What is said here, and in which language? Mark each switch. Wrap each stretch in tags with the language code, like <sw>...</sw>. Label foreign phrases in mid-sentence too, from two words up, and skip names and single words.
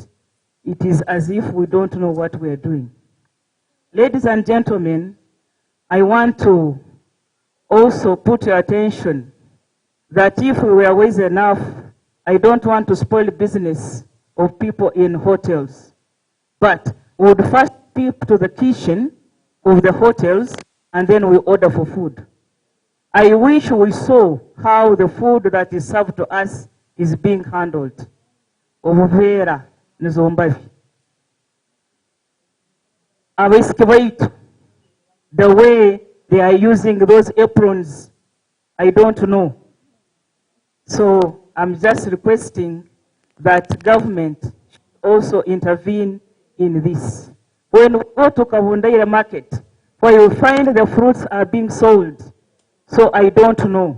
<en>It is as if we don't know what we are doing. Ladies and gentlemen, I want to also put your attention that if we were wise enough, I don't want to spoil business of people in hotels, but we would first peep to the kitchen of the hotels and then we order for food. I wish we saw how the food that is served to us is being handled.</en> <ttj>Obuvera nizombavi. Abaisiki baitu,</ttj> <en>the way they are using those aprons, I don't know. So I'm just requesting that government should also intervene in this. When we go to Kavundaira market, where you find the fruits are being sold, so I don't know.</en>